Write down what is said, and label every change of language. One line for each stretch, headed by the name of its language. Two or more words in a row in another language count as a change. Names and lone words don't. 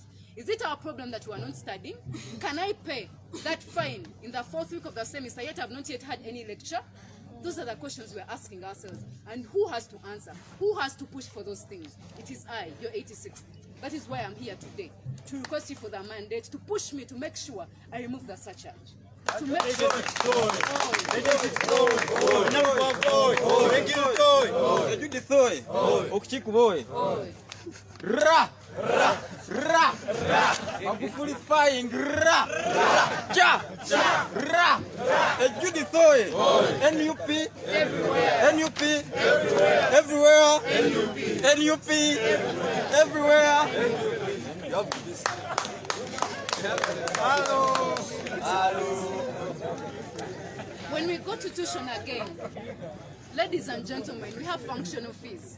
English: Is it our problem that we are not studying? Can I pay that fine in the 4th week of the semester, yet I've not yet had any lecture? Those are the questions we're asking ourselves. And who has to answer? Who has to push for those things? It is I, your 86th. That is why I'm here today, to request you for the mandate, to push me to make sure I remove the surcharge. To make sure... Ra, ra, ra, ra. Magufuli flying. Ra, ra, cha, cha, ra. Judith Oye. NUP. Everywhere. NUP. Everywhere. Everywhere. NUP. Everywhere. Hello. Hello. When we go to tuition again, ladies and gentlemen, we have functional fees.